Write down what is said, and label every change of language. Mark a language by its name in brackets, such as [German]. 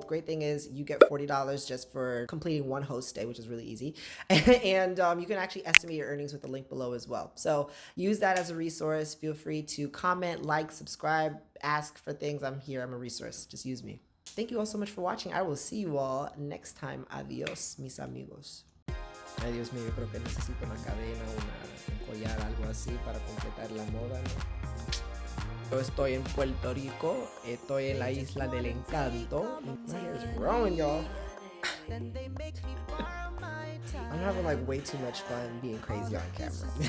[English] The great thing is you get $40 just for completing one host stay, which is really easy. And you can actually estimate your earnings with the link below as well. So use that as a resource. Feel free to comment, like, subscribe, ask for things. I'm here. I'm a resource. Just use me. Thank you all so much for watching. I will see you all next time. [Spanish] Adios, mis amigos. Ay, Dios mío, yo creo que necesito una cadena, un collar, algo así para completar la moda, ¿no? Yo estoy en Puerto Rico, estoy en la isla del encanto. [English] My hair is growing, y'all. I'm having like way too much fun being crazy on camera.